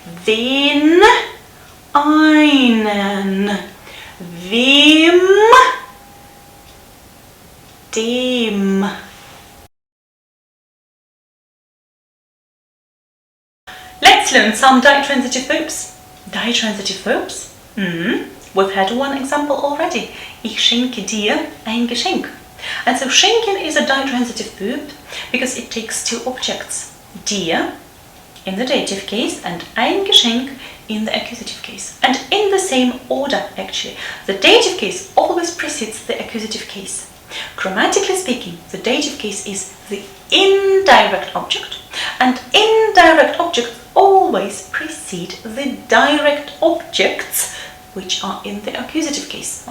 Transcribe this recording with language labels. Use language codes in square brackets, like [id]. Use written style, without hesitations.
[de] Wen, einen, wem, deM. [en] Let's learn some ditransitive verbs. Ditransitive verbs? We've had one example already. [de] Ich schenke dir ein Geschenk. [en] And so schenken is a ditransitive verb because it takes two objects. Dir in the dative case and ein Geschenk in the accusative case. And in the same order actually. The dative case always precedes the accusative case. Grammatically speaking, the dative case is the indirect object, and indirect objects always precede the direct objects which are in the accusative case.